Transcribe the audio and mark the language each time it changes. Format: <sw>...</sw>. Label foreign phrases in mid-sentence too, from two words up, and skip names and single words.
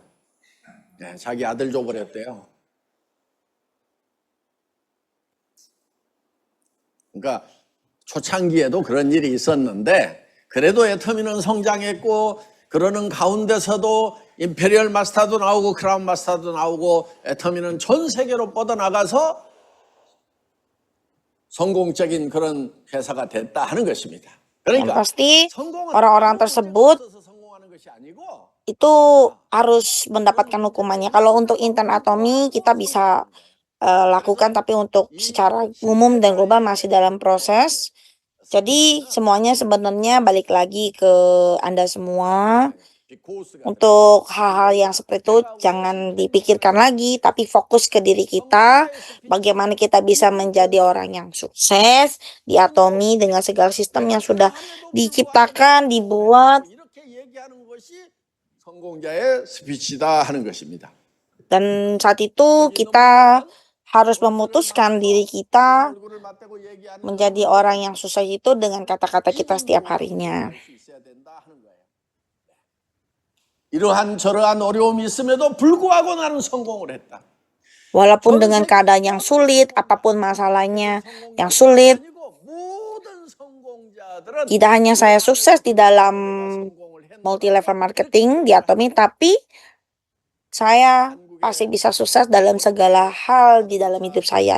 <ko>예, 자기 아들 줘버렸대요. 그러니까 초창기에도 그런 일이 있었는데 그래도 애터미는 성장했고 그러는 가운데서도 임페리얼 마스터도 나오고 크라운 마스터도 나오고 애터미는 전 세계로 뻗어나가서 성공적인 그런 회사가 됐다 하는 것입니다.</ko> <id>Yang</id> <ko>그러니까</ko> <id>pasti</id> <ko>성공은</ko> <id>orang-orang tersebut</id> <ko>성공하는 것이 아니고</ko> <id>itu harus mendapatkan hukumannya. Kalau untuk Intel Atomy kita bisa lakukan, tapi untuk secara umum dan global masih dalam proses. Jadi semuanya sebenarnya balik lagi ke Anda semua. Untuk hal-hal yang seperti itu jangan dipikirkan lagi, tapi fokus ke diri kita. Bagaimana kita bisa menjadi orang yang sukses di Atomy dengan segala sistem yang sudah diciptakan, dibuat.</id> <ko>성공자의 스피치다 하는 것입니다.</ko> <id>Dan saat itu kita harus memutuskan diri kita menjadi orang yang sukses itu dengan kata-kata kita setiap harinya.</id> <ko>이러한 저러한 어려움이 있음에도 불구하고 나는 성공을 했다.</ko> <id>Walaupun dengan keadaan yang sulit, apapun masalahnya yang sulit, tidak hanya saya sukses di dalam</id> <en>multi-level marketing</en> <id>di Atomy, tapi saya pasti bisa sukses dalam segala hal di dalam hidup saya.</id>